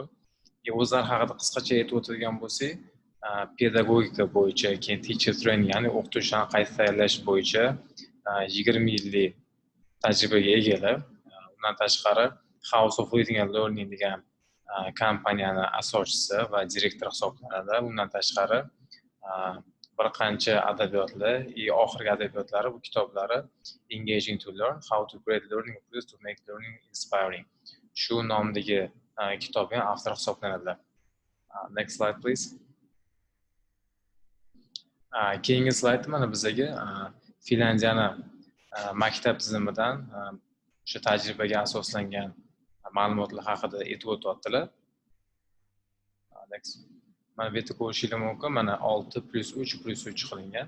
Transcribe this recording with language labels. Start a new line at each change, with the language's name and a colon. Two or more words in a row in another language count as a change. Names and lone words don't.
Uzbek: O'zlari haqida qisqacha aytib o'tadigan bo'lsak, pedagogika bo'yicha, keyin
English: teacher training,
Uzbek: ya'ni o'qituvchilarni qayta tayyorlash bo'yicha 20 yillik tajribaga egalar. Undan tashqari House of Reading and Learning degan kompaniyani asoschisi va direktor hisoblanadi. Undan tashqari bir qancha adabiyotlar, oxirgi adabiyotlari, bu kitoblari Engaging to Learn, How to Create Learning Tools to Make Learning Inspiring. Shu nomdagi kitobning avtori hisoblanadilar.
English: Next slide, please.
Uzbek: Keyingi slayd mana bizaga Finlandiyani maktab tizimidan o'sha tajribaga asoslangan ma'lumotlar haqida aytib o'tyaptilar.
English: Next.
Uzbek: Mana bu yerda ko'rishingiz mumkin, mana 6+3+3 qilingan.